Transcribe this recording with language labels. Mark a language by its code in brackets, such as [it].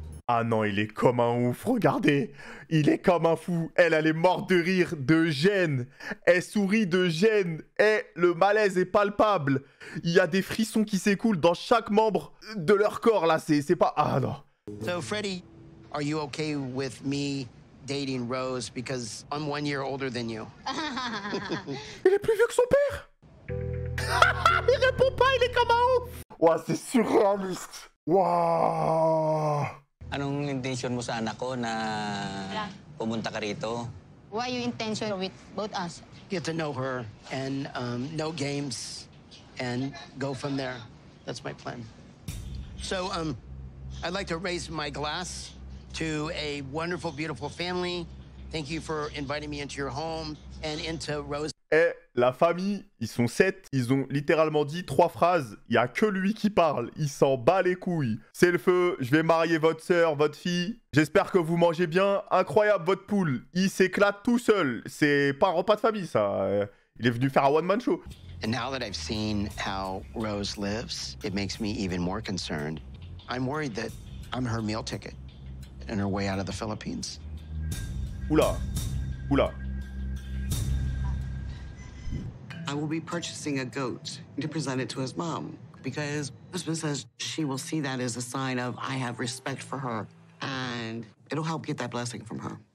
[fr] Ah non, il est comme un ouf, regardez. Il est comme un fou. Elle est morte de rire, de gêne. Elle sourit de gêne. Et le malaise est palpable. Il y a des frissons qui s'écoulent dans chaque membre de leur corps, là. C'est pas... Ah non. [en] So, Freddie, are you okay with me dating Rose because I'm 1 year older than you. [fr] Il est plus vieux que son père. Il répond pas, il est comme un ouf. Ouah, c'est surréaliste. Waouh. [tl] Anong intention mo sa anak ko na pumunta ka rito? [en] Why you intention with both us? Get to know her and know games and go from there. That's my plan. So I'd like to raise my glass to a wonderful, beautiful family. Thank you for inviting me into your home and into Rose. [fr] Eh, la famille, ils sont 7, ils ont littéralement dit 3 phrases, il y a que lui qui parle, il s'en bat les couilles. C'est le feu, je vais marier votre sœur, votre fille, j'espère que vous mangez bien, incroyable votre poule, il s'éclate tout seul, c'est pas un repas de famille ça, il est venu faire un one-man show. [en] And now that I've seen how Rose lives, it makes me even more concerned. I'm worried that I'm her meal ticket on her way out of the Philippines. [fr] Oula, oula. [en] I will be purchasing a goat to present it to his mom because husband says she will see that as a sign of I have respect for her and it'll help get that blessing from her.